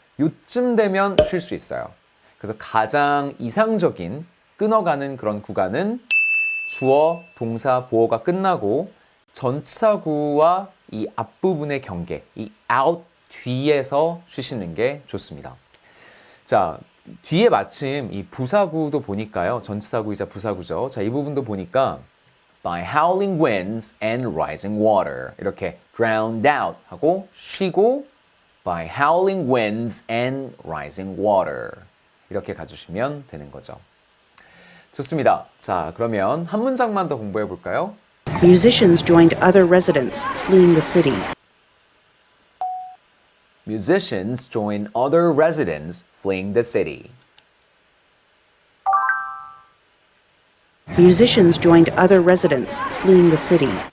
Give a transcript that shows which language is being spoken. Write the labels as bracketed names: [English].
[Korean] 요쯤 되면 쉴 수 있어요. 그래서 가장 이상적인 끊어가는 그런 구간은 주어, 동사, 보어가 끝나고 전치사구와 이 앞부분의 경계, 이 out 뒤에서 쉬시는 게 좋습니다. 자, 뒤에 마침 이 부사구도 보니까요. 전치사구이자 부사구죠. 자, 이 부분도 보니까 [English] by howling winds and rising water 이렇게 drowned out [Korean] 하고 쉬고 [English] by howling winds and rising water [Korean] 이렇게 가주시면 되는 거죠. 좋습니다. 자, 그러면 한 문장만 더 공부해 볼까요? [English] Musicians joined other residents fleeing the city. Musicians join other residents fleeing the city. Musicians joined other residents fleeing the city.